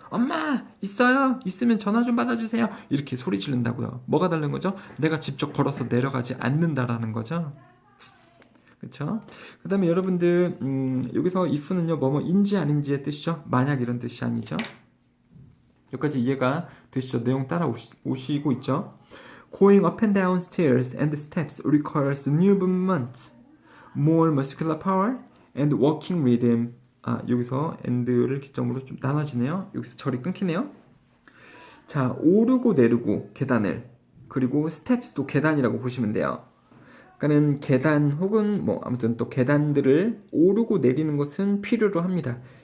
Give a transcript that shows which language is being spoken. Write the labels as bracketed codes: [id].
[ko] 엄마 있어요? 있으면 전화 좀 받아주세요. 이렇게 소리 지른다고요. 뭐가 다른 거죠? 내가 직접 걸어서 내려가지 않는다라는 거죠. 그쵸? 그 다음에 여러분들 여기서 if는요 뭐뭐인지 아닌지의 뜻이죠. 만약 이런 뜻이 아니죠. 여기까지 이해가 되시죠? 내용 따라 오시고 있죠. [en] Going up and down stairs and steps requires new movement, more muscular power, and walking rhythm. [ko] 여기서 and를 기점으로 좀 나눠지네요. 여기서 절이 끊기네요. 자, 오르고 내리고 계단을 그리고 steps도 계단이라고 보시면 돼요. 그러니까는 계단 혹은 뭐 아무튼 또 계단들을 오르고 내리는 것은 필요로 합니다.